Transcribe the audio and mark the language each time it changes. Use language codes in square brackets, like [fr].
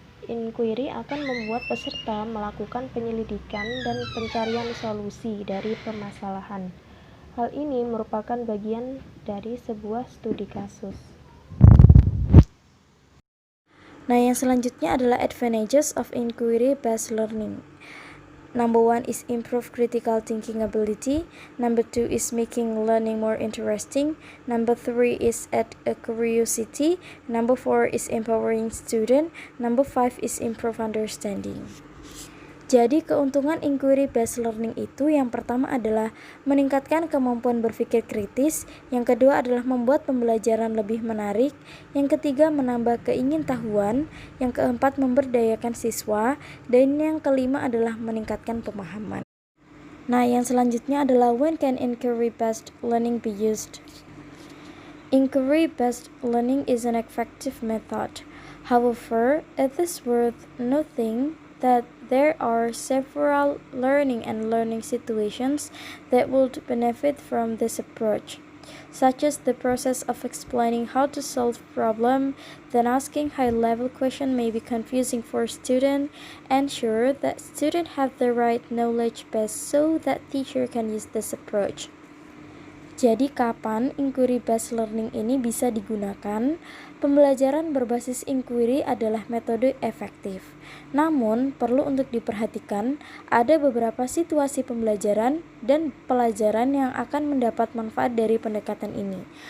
[id] Inquiry akan membuat peserta melakukan penyelidikan dan pencarian solusi dari permasalahan. Hal ini merupakan bagian dari sebuah studi kasus. Nah, yang selanjutnya adalah [en] advantages of inquiry-based learning. Number 1 is improve critical thinking ability. Number 2 is making learning more interesting. Number 3 is add a curiosity. Number 4 is empowering student. Number 5 is improve understanding. [id] Jadi keuntungan inquiry based learning itu yang pertama adalah meningkatkan kemampuan berpikir kritis, yang kedua adalah membuat pembelajaran lebih menarik, yang ketiga menambah keingintahuan, yang keempat memberdayakan siswa, dan yang kelima adalah meningkatkan pemahaman. Nah, yang selanjutnya adalah [en] when can inquiry based learning be used? Inquiry based learning is an effective method. However, it is worth noting that there are several learning situations that would benefit from this approach, such as the process of explaining how to solve problem, then asking high-level question may be confusing for student. Ensure that students have the right knowledge base so that teacher can use this approach. [id] Jadi kapan inquiry based learning ini bisa digunakan? Pembelajaran berbasis inquiry adalah metode efektif. Namun, perlu untuk diperhatikan ada beberapa situasi pembelajaran dan pelajaran yang akan mendapat manfaat dari pendekatan ini.